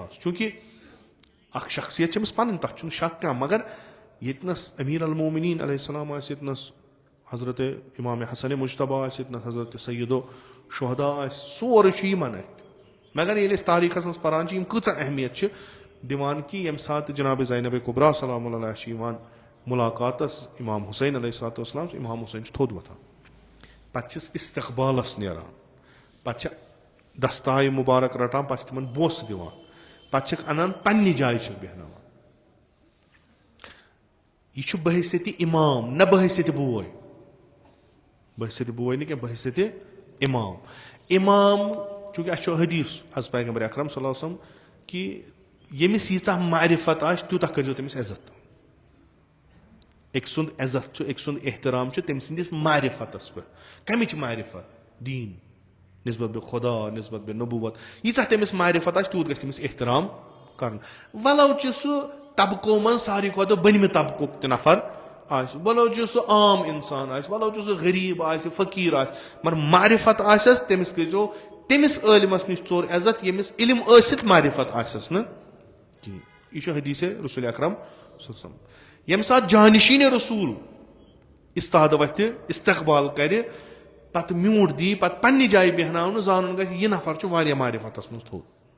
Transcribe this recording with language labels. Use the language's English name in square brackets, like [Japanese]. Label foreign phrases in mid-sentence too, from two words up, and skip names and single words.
[Kashmiri] ٲس چوٗنکہِ اکھ شخصیت چھِ أمِس پنٕنۍ تتھ چھُنہٕ شک کانٛہہ مگر ییٚتنس امیٖر المومنیٖن [Arabic] علیہ السلام [Kashmiri] آسہِ ییٚتنس حضرت امامِ حسنِ مُجتبیٰ آسہِ ییٚتنس حضرت سیدو شہدا آسہِ سورُے چھُ یِمن اَتھِ مگر ییٚلہِ أسۍ تاریٖخس منٛز پران چھِ یِم کۭژاہ اہمیت چھِ دِوان کہِ ییٚمہِ ساتہٕ جِنابِ زینبِ کُبرا [Arabic] سلام اللہ علیہ [Kashmiri] چھِ یِوان مُلاقاتس امام حُسین [Arabic] علیہ الصلوۃ والسلام [Kashmiri] امام حُسین چھُ تھوٚد وۄتھان پتہٕ چھِس استقبالس نیران پتہٕ چھِ دستایہِ مُبارک رٹان پتہٕ چھِ تِمن بوسہٕ دِوان پتہٕ چھِکھ انان پننہِ جایہِ چھِکھ بیٚہناوان یہِ چھُ بحثیتِ امام نہ بحثیتِ بوے بحثیتِ بوے نہٕ کینٛہہ بحثیتِ امام امام چوٗنکہِ اَسہِ چھُ حدیٖث حضرت پیغمبر اکرم [Arabic] صلی اللہ علیہ وسلم [Kashmiri] کہِ ییٚمِس ییٖژاہ معرفت آسہِ تیوٗتاہ کٔرزیٚو تٔمِس عزت أکۍ سُنٛد عزت چھُ أکۍ سُنٛد احترام چھُ تٔمۍ سٕنٛدِس معرفتس پٮ۪ٹھ کمِچ معرفت دیٖن نسبت بے خۄدا نسبت بے نبوت ییٖژاہ تٔمِس معرفت آسہِ تیوٗت گژھِ تٔمِس احترام کرُن ولو چھُ سُہ طبقو منٛز ساروی کھۄتہٕ بٔنمہِ طبقُک تہِ نفر آسہِ ولو چھُ سُہ عام انسان آسہِ ولو چھُ سُہ غریٖب آسہِ فقیٖر آسہِ مگر معرفت آسٮ۪س تٔمِس کٔرزیٚو تٔمِس عٲلمس نِش ژوٚر عزت ییٚمِس علم ٲسِتھ معرفت آسٮ۪س نہٕ کِہینۍ یہِ چھُ حدیٖثِ رسول اکرم [Arabic] صلی اللہ علیہ وسلم [Kashmiri] ییٚمہِ ساتہٕ جانشیٖنہِ رسوٗل استاد وتھِ استقبال کرِ پتہٕ میوٗٹھ دی پتہٕ پننہِ جایہِ بیٚہناونہٕ زانُن گژھِ یہِ نفر چھُ واریاہ معرفتس منٛز تھوٚد